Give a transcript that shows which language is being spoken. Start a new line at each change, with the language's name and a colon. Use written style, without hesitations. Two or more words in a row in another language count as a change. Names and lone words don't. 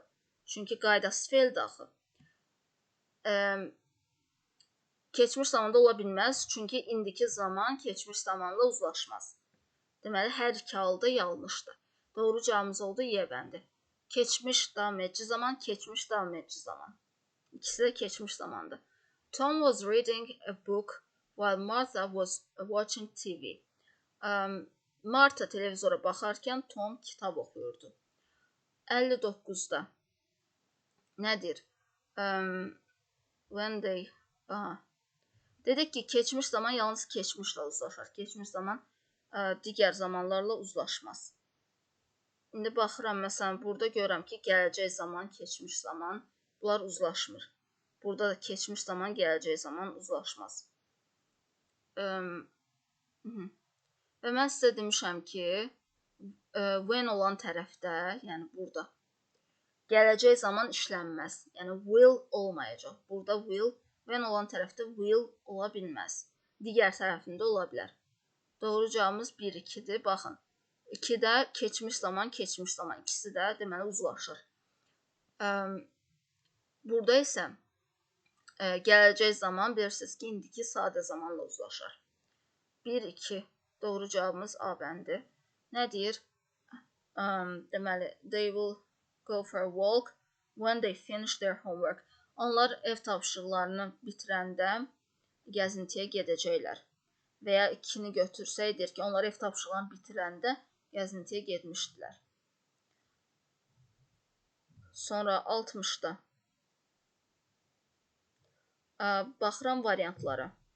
Azerbaijani: Çünki qaydası feildir axı. Keçmiş zamanda ola bilməz, çünki indiki zaman keçmiş zamanla uzlaşmaz. Deməli, hər iki halda yanlışdır. Doğru cavabımız oldu Y bəndi. Keçmiş davam edici zaman, keçmiş davam edici zaman. İkisi də keçmiş zamandır.
English: Tom was reading a book while Martha was watching TV.
Azerbaijani: Martha televizora baxarkən Tom kitab oxuyurdu. 59-da nədir?
English: When they...
Azerbaijani: Dedik ki, keçmiş zaman yalnız keçmişlə uzlaşır. Keçmiş zaman digər zamanlarla uzlaşmaz. İndi baxıram, məsələn, burada görürəm ki, gələcək zaman, keçmiş zaman, bunlar uzlaşmır. Burada da keçmiş zaman, gələcək zaman uzlaşmaz. Və mən sizə demişəm ki, when olan tərəfdə, yəni burada, gələcək zaman işlənməz. Yəni will olmayacaq. Burada will, when olan tərəfdə will ola bilməz. Digər tərəfində ola bilər. Doğru cavabımız 1-2-dir. Baxın, 2-də keçmiş zaman, keçmiş zaman. İkisi də deməli uzlaşır. Burada isə gələcək zaman bilirsiniz ki, indiki sadə zamanla uzlaşır. 1-2. Doğru cavabımız A bəndi. Nə deyir? Deməli,
English: they will go for a walk when they finish their homework.
Azerbaijani: Onlar ev tapşırıqlarını bitirəndə gəzintiyə gedəcəklər. Və ya 2-ni götürsək, deyir ki, onlar ev tapşırıqlarını bitirəndə gəzintiyə getmişdilər. Sonra 60-da. Baxıram variantlara.